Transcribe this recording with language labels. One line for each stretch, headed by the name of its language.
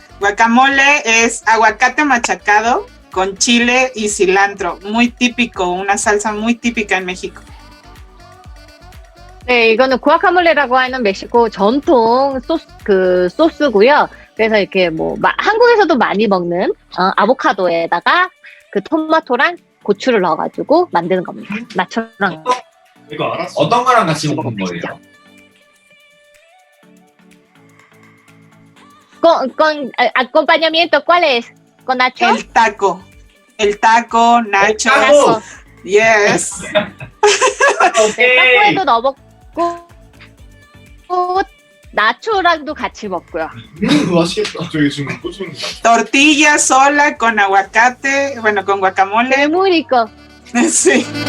Spanish: Guacamole es aguacate machacado con chile y cilantro. Muy típico, una salsa muy típica en México.
Korean: 네, 이거는 구아카몰레라고 하는 멕시코 전통 소스고요. 그래서 이렇게 한국에서도 많이 먹는 아보카도에다가 그 토마토랑 고추를 넣어가지고 만드는 겁니다. 나초랑. 이거 알았어. 어떤 거랑 같이 먹는 거예요?
Spanish: Con acompañamiento, ¿cuál es? ¿Con nacho? El taco. El taco, nacho. taco.
English: Yes.
Korean: 타코에도 넣어먹고 나초랑도 같이 먹고요. 맛있겠다. 저기 지금 꽂히는 거.
Spanish: Tortilla sola con aguacate, bueno, con guacamole. 네, muy rico. Sí.